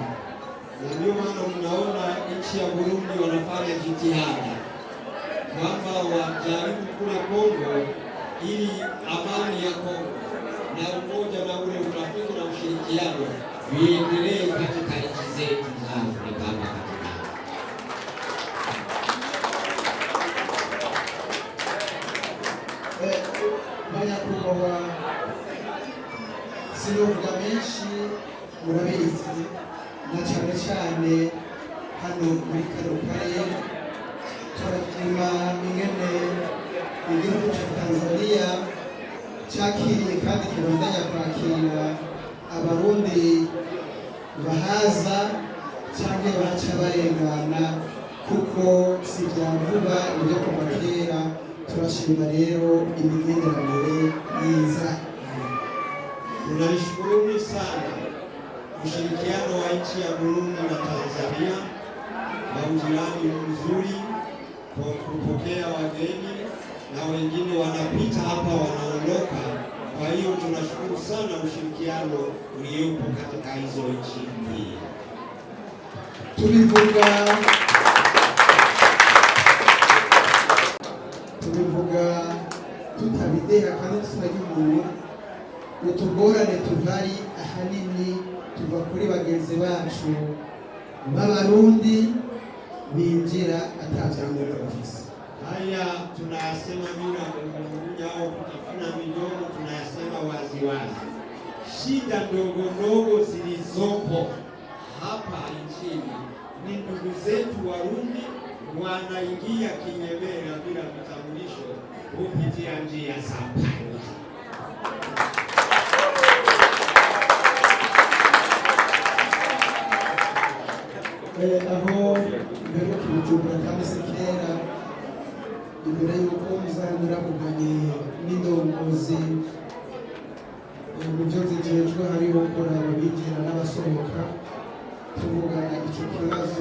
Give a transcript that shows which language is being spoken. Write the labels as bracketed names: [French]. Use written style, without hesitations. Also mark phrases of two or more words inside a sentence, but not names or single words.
[Swahili] Na ndio maana mnaona nchi ya Burundi wanafanya jitihada kwamba wajaribu kule Kongo ili amani ya Kongo na umoja na ule urafiki na ushirikiano viendelee katika nchi zetu za Afrika hapa katikati. [Rundi] Banyakubahwa, sinovuga menshi murabizi, na cyane cyane hano muri kano karere turashima ingene igihugu cya Tanzania cyakiriye kandi kirondanya kwakira abarundi bahaza cyangwa baca barengana, kuko si byavuga ibyo kuva kera. Turashima rero imigenderanire myiza. [Swahili] Tunashukuru sana ushirikiano wa nchi ya Burundi na Tanzania na ujirani mzuri kwa kupokea wageni na wengine wanapita hapa wanaondoka. Kwa hiyo tunashukuru sana ushirikiano uliopo katika hizo nchi mbili. [Rundi] Tulivuga tutabideha kandi tunagira umuntu utugorane tuhari ahanini tuva kuri bagenzi bacu b'Abarundi binjira atavyangombwa bafise. [Swahili] Haya tunayasema bila kung'ung'unya au kutafuna midomo, tunayasema wazi wazi. Shida ndogo ndogo zilizopo hapa nchini ni ndugu zetu Warundi wanaingia kinyemera bila vitambulisho kupitia njia za panya. [Rundi] Aho mperuka Bujumbura kandi se kera, imbere y'uko muzanyuravuganye n'indongozi mu byo zijejwe hariho kuraba binjira n'abasohoka, tuvugana icyo kibazo.